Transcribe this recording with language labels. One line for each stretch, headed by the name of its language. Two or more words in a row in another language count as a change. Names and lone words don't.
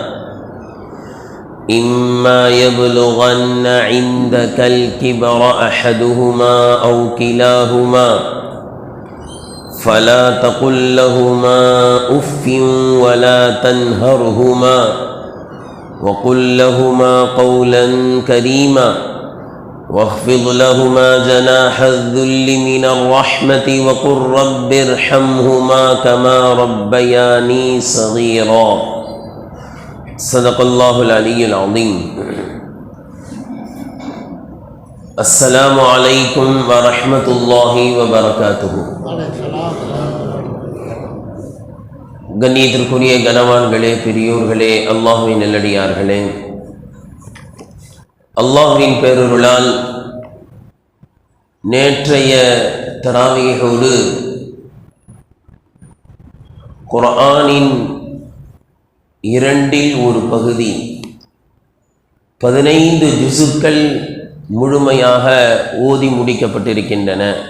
Arabic: إما يبلغن عندك الكبر أحدهما أو كلاهما فلا تقل لهما أف ولا تنهرهما وقل لهما قولا كريما واخفض لهما جناح الذل من الرحمة وقل رب ارحمهما كما ربياني صغيرا. صدق الله العلي العظيم. السلام عليكم ورحمة الله وبركاته.
Tamil: கண்ணியத்திற்குரிய கனவான்களே, பெரியோர்களே, அல்லாஹ்வின் நல்லடியார்களே, அல்லாஹ்வின் பேரருளால் நேற்றைய தராவீஹோடு குர்ஆனின் இரண்டில் ஒரு பகுதி 15 ஜுசுக்கள் முழுமையாக ஓதி முடிக்கப்பட்டிருக்கின்றன.